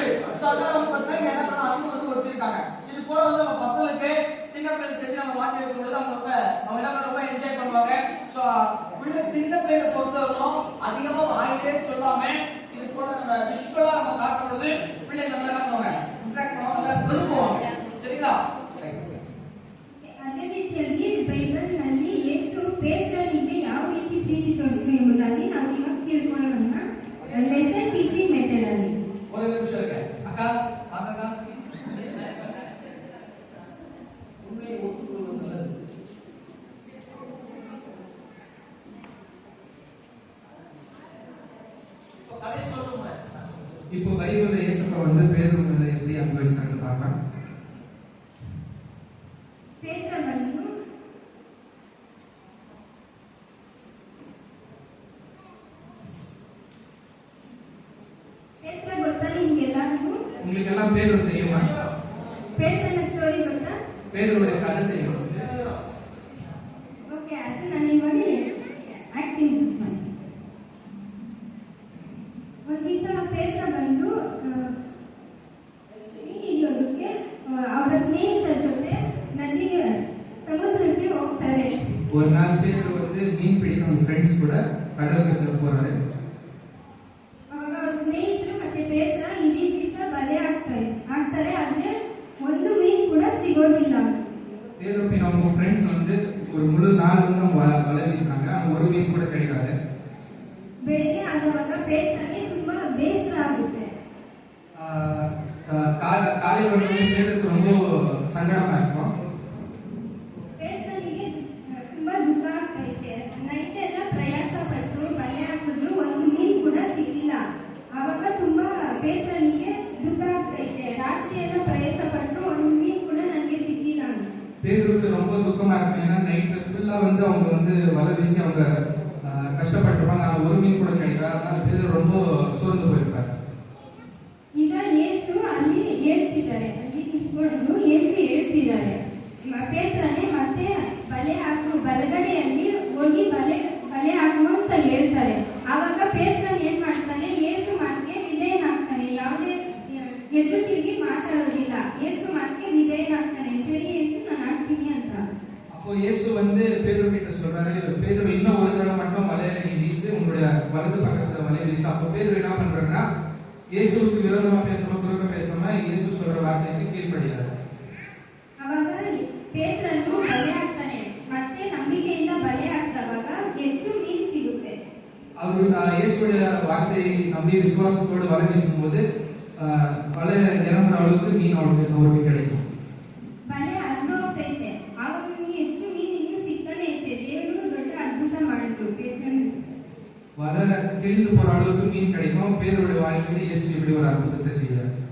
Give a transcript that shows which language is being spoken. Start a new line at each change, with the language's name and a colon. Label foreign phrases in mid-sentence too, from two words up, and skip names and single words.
Tamil: ஸோ அதனால வந்து பார்த்தீங்கன்னா என்ன பண்ண அன்பு வந்து கொடுத்திருக்காங்க. இது போல வந்து நம்ம பசங்களுக்கு சின்ன பிள்ளைங்க செஞ்சு நம்ம வாக்கி வைக்கும் பொழுது அவங்க என்ன ரொம்ப என்ஜாய் பண்ணுவாங்க. ஸோ பிள்ளை சின்ன பிள்ளைகளை பொறுத்தவரைக்கும் அதிகமா வாயிலே சொல்லாம இது போல நம்ம விஷுவலா நம்ம காட்டும் பொழுது பிள்ளைங்க நல்லா காட்டுவாங்க, இன்டராக்ட் பண்ணுவாங்க, விரும்புவாங்க. சரிங்களா?
Kannada: ಅದೇ ರೀತಿಯಾಗಿ ಬೈಬಲ್ನಲ್ಲಿ ಯೇಸು ಪೇತ್ರನಿಗೆ ಯಾವ ರೀತಿ ಪ್ರೀತಿ ತೋರಿಸಿದ್ರು ಎಂಬುದಾಗಿ ನಾವು ಇವಾಗ ತಿಳ್ಕೊಳ್ಳೋಣ.
English: lesson teaching method ಅಲ್ಲಿ
Tamil: ஒரு நிமிஷம் இருங்க அக்கா, வாங்க உண்மையை ஒத்துக்கொள்வது நல்லது. கதை சொல்லுங்க. இப்போ பைபிள்ல இயேசுப்பா வந்து பேதுரு மேல எப்படி அன்பு வச்சாங்கன்னு பார்க்கலாம். உங்களுக்கு எல்லாம் பேதுரு தெரியுமா? பேதுருன ஸ்டோரி ಗೊತ್ತಾ? பேதுருவோட கதை தெரியும்.
Kannada: ಓಕೆ, ಅದು ನಾನು ಇವಾಗ ಆಕ್ಟಿಂಗ್ ಮಾಡಿ. ಒಂದು ದಿವಸ ಪೇತ್ರ ಬಂದು ಮೀನು ಹಿಡಿಯೋದಕ್ಕೆ ಅವರ ಸ್ನೇಹಿತರ ಜೊತೆ ನದಿಗೆ ಸಮುದ್ರಕ್ಕೆ ಹೋಗ್ತಾರೆ.
Tamil: ஒரு நாள் பேதுரு வந்து மீன் பிடிக்க அவங்க ஃப்ரெண்ட்ஸ் கூட கடலுக்கு செல்ல போறாரு.
Kannada: ಅವಾಗ ಅವ್ರ ಸ್ನೇಹಿತರು ಮತ್ತೆ ಪೇತ್ರ ಇಡೀ ದಿವಸ ಬಲೆ ಹಾಕ್ತಾರೆ, ಆದ್ರೆ ಒಂದು ಮೀನು ಕೂಡ ಸಿಗೋದಿಲ್ಲ.
Tamil: பேதுரு அவங்க ஃப்ரெண்ட்ஸ் வந்து ஒரு முழு நாள் வந்து வலை வீசுறாங்க, ஒரு மீன் கூட கிடைக்காது.
Kannada: ಬೆಳಿಗ್ಗೆ ಆಗುವಾಗ ಪೇತ್ರನಿಗೆ ತುಂಬಾ ಬೇಸರ ಆಗುತ್ತೆ.
Tamil: காலையில வந்து பேதுருக்கு ரொம்ப சங்கடமா இருக்கும்.
Kannada: ಪೇತ್ರನಿಗೆ ತುಂಬಾ ದುಃಖ ಆಗ್ತೈತೆ. ನೈಟ್ ಎಲ್ಲ ಪ್ರಯಾಸ ಪಟ್ಟು ಬಲೆ ಹಾಕಿದ್ರು ಒಂದು ಮೀನು ಕೂಡ ಸಿಕ್ಕಿಲ್ಲ. ಆವಾಗ ತುಂಬಾ ಪೇತ್ರನಿಗೆ ದುಃಖ ಆಗ್ತೈತೆ. ರಾತ್ರಿ ಎಲ್ಲ ಪ್ರಯಾಸ ಪಟ್ಟು ಒಂದು ಮೀನು ಕೂಡ ನನಗೆ ಸಿಕ್ಕಿಲ್ಲ.
Tamil: பேதுருக்கு ரொம்ப துக்கமா இருக்கும். ஏன்னா நைட் ஃபுல்லா வந்து அவங்க வந்து வலை வீசி அவங்க கஷ்டப்பட்டிருப்பாங்க, ஆனா ஒரு மீன் கூட கிடைக்காது. அதனால பேதுரு ரொம்ப சோர்ந்து போயிருப்பாரு.
Kannada: ಈಗ ಯೇಸು ಅಲ್ಲಿ ಹೇಳ್ತಿದ್ದಾರೆ, ಅಲ್ಲಿ ನಿಂತ್ಕೊಂಡು ಯೇಸು ಹೇಳ್ತಿದ್ದಾರೆ, ಪೇತ್ರನೇ ಮತ್ತೆ ಬಲೆ ಹಾಕು, ಬಲಗಡೆಯಲ್ಲಿ ಹೋಗಿ ಬಲೆ ಹಾಕು ಅಂತ ಹೇಳ್ತಾರೆ. ಆವಾಗ ಪೇತ್ರನ್ ಏನ್ ಮಾಡ್ತಾನೆ, ಯೇಸು ಮಾತಿಗೆ ವಿಧೇಯನಾಗ್ತಾನೆ. ಯಾವುದೇ ಎದ್ದು ತಿರುಗಿ ಮಾತಾಡೋದಿಲ್ಲ, ಯೇಸು ಮಾತಿಗೆ ವಿಧೇಯನಾಗ್ತಾನೆ. ಸರಿ ಯೇಸು, ನಾನು ಹಾಕ್ತೀನಿ ಅಂತ.
Tamil: அப்போ இயேசு வந்து பேதுரு கிட்ட சொல்றாரு, பேதுரு இன்னும் ஒரு தடவை மட்டும் வலையில நீ வீசு, உன்னுடைய வலது பக்கத்துல வலையை வீசு. அப்போ பேதுரு என்ன பண்றாருன்னா இயேசுவுக்கு விரோதமா பேசாம குறுக்க பேசாம இயேசு சொல்ற வார்த்தைக்கு கீழ்ப்படிறாரு.
Kannada: ಅವಾಗ ಪೇತ್ರನು ಬಲೆ ಹಾಕ್ತಾನೆ, ಮತ್ತೆ ನಂಬಿಕೆಯಿಂದ ಬಲೆ ಹಾಕಿದವಾಗ ಹೆಚ್ಚು ಮೀನು ಸಿಗುತ್ತೆ.
Tamil: ಅವರು இயேசுடைய வார்த்தையை நம்பி விசுவாசத்தோடு வலை வீசும்போது வலை நிரம்புற அளவுக்கு மீன் அவருக்கு கிடைக்கும்.
Kannada: ಬಲೆ ಹರಿದು ಹೋಗ್ತೈತೆ. ಆವಾಗ ಹೆಚ್ಚು ಮೀನು ಇನ್ನೂ ಸಿಗ್ತಾನೆ ಐತೆ. ದೇವರು ದೊಡ್ಡ ಅದ್ಭುತ ಮಾಡಿದ್ರು ಪೇತ್ರನಿಗೆ.
Tamil: வலை கிழிந்து போற அளவுக்கு மீன் கிடைக்கும். பேதுருடைய வாழ்க்கையில இயேசு இப்படி ஒரு அற்புதத்தை செய்தார்.